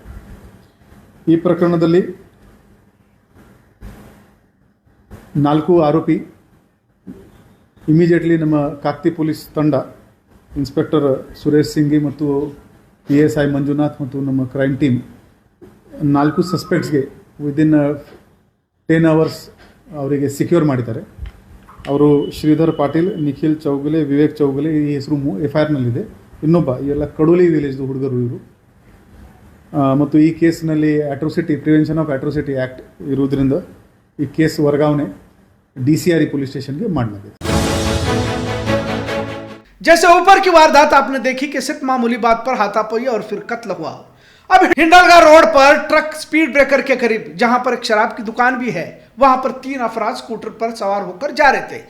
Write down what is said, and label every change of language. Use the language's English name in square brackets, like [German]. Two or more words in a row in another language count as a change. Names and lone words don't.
[Kannada] ಈ ಪ್ರಕರಣದಲ್ಲಿ 4 ಆರೋಪಿ ಇಮಿಡಿಯೇಟ್ಲಿ ನಮ್ಮ ಕಾಕ್ತಿ ಪೊಲೀಸ್ ತಂಡ ಇನ್ಸ್ಪೆಕ್ಟರ್ ಸುರೇಶ್ ಸಿಂಗಿ ಮತ್ತು PSI ಮಂಜುನಾಥ್ ಮತ್ತು ನಮ್ಮ [English] crime team [Kannada] 4 ಸಸ್ಪೆಕ್ಟ್ಸ್ಗೆ [English] within 10 hours [Kannada] ಅವರಿಗೆ ಸಿಕ್ಯೂರ್ ಮಾಡಿದ್ದಾರೆ। ಅವರು ಶ್ರೀಧರ್ ಪಾಟೀಲ್, ನಿಖಿಲ್ ಚೌಗಲೆ, ವಿವೇಕ್ ಚೌಗಲೆ ಈ ಹೆಸರು FIRನಲ್ಲಿದೆ। ಇನ್ನೊಬ್ಬ ಎಲ್ಲ ಕಡೋಲಿ ವಿಲೇಜ್ದು ಹುಡುಗರು ಇವರು। ಮತ್ತು ಈ ಕೇಸ್ನಲ್ಲಿ ಪ್ರಿವೆನ್ಷನ್ ಆಫ್ ಅಟ್ರೋಸಿಟಿ ಆ್ಯಕ್ಟ್ ಇರುವುದರಿಂದ ಈ ಕೇಸ್ ವರ್ಗಾವಣೆ DCRE [Hindi] पुलिस स्टेशन के मामले में। जैसे ऊपर की वारदात आपने देखी कि सिर्फ मामूली बात पर हाथापाई और फिर कत्ल हुआ। अब हिंडलगा रोड पर ट्रक स्पीड ब्रेकर के करीब, जहां पर एक शराब की दुकान भी है, वहां पर 3 अफराद स्कूटर पर सवार होकर जा रहे थे।